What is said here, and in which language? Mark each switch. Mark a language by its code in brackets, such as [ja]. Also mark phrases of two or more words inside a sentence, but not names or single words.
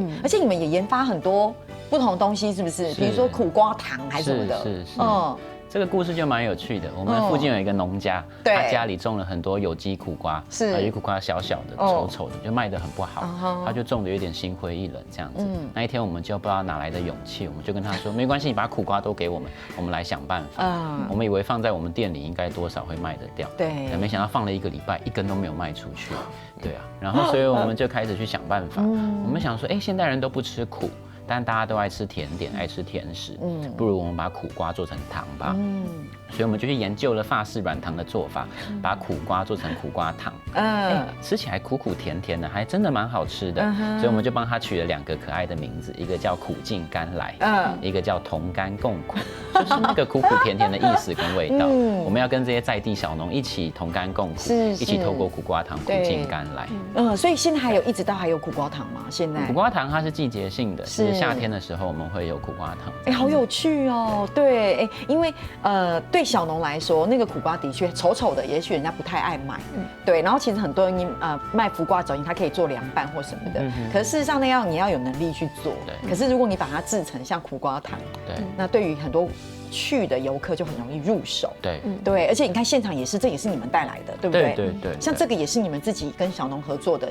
[zh] 而且你們也研發很多不同的東西，是不是？比如說苦瓜糖還是什麼的？是。這個故事就蠻有趣的。我們附近有一個農家，他家裡種了很多有機苦瓜，有機苦瓜小小的、醜醜的，就賣得很不好。他就種得有點心灰意冷這樣子。那一天我們就不知道哪來的勇氣，我們就跟他說：沒關係，你把苦瓜都給我們，我們來想辦法。我們以為放在我們店裡應該多少會賣得掉，對，沒想到放了1個禮拜，1根都沒有賣出去。對啊，然後所以我們就開始去想辦法。我們想說，現代人都不吃苦。但大家都愛吃甜點，愛吃甜食，不如我們把苦瓜做成糖吧。所以我們就去研究了法式軟糖的做法，把苦瓜做成苦瓜糖。吃起來苦苦甜甜的，還真的蠻好吃的。所以我們就幫它取了2個可愛的名字，一個叫苦盡甘來，一個叫同甘共苦，就是那個苦苦甜甜的意思跟味道。我們要跟這些在地小農一起同甘共苦，一起透過苦瓜糖苦盡甘來。所以現在還有一直到還有苦瓜糖嗎？現在苦瓜糖它是季節性的，是夏天的時候我們會有苦瓜糖。好有趣哦。對，因為對小農來說，那個苦瓜的確醜醜的，也許人家不太愛買。對，然後其實很多人賣苦瓜走音，它可以做涼拌或什麼的。可是事實上你要有能力去做。可是如果你把它製成像苦瓜糖，對，那對於很多去的游客就很容易入手。对对，而且你看现场也是，这也是你们带来的，对不对？对，像这个也是你们自己跟小农合作的。